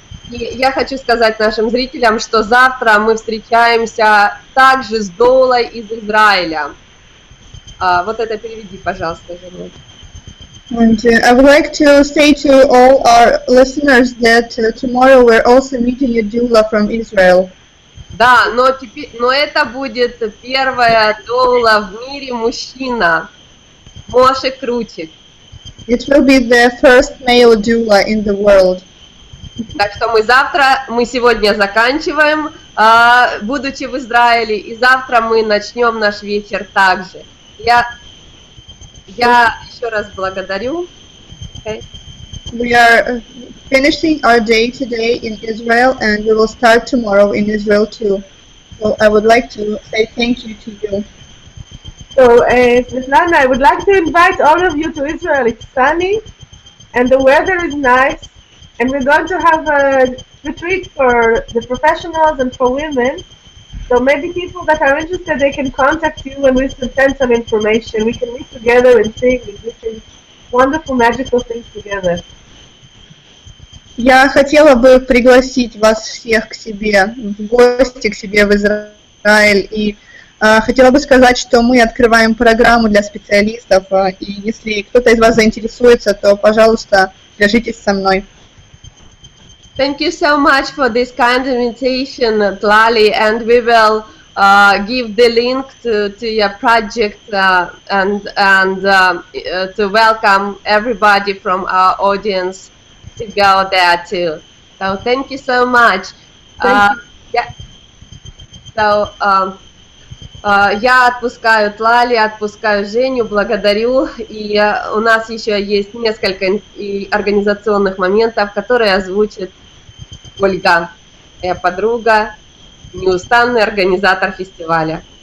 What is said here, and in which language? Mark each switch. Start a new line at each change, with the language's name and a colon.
Russian: И я хочу сказать нашим зрителям, что завтра мы встречаемся также с доулой из Израиля. Вот это переведи, пожалуйста, Женя.
English: And I would like to say to all our listeners that tomorrow we're also meeting a doula from Israel.
Russian: Да, но это будет первая доула в мире мужчина, Моше Крутик.
English: It will be the first male doula in the world.
Russian: Так что мы сегодня заканчиваем, будучи в Израиле, и завтра мы начнем наш вечер также. Я еще раз благодарю. Okay.
English: We are finishing our day today in Israel, and we will start tomorrow in Israel too. So I would like to say thank you to you. So, Svetlana, I would like to invite all of you to Israel. It's sunny, and the weather is nice, and we're going to have a retreat for the professionals and for women. So maybe people that are interested, they can contact you and we can send some information. We can meet together and sing and do things, wonderful, magical things together.
Russian: Я хотела бы пригласить вас всех к себе, в гости к себе в Израиль. И хотела бы сказать, что мы открываем программу для специалистов. И если кто-то из вас заинтересуется, то, пожалуйста, свяжитесь со мной.
English: Thank you so much for this kind invitation, Tlalie, and we will give the link to your project and to welcome everybody from our audience to go there too. So thank you so much. Yeah.
Russian: So я отпускаю Тлали, отпускаю Женю, благодарю. И у нас еще есть несколько организационных моментов, которые озвучит Ольга, моя подруга, неустанный организатор фестиваля.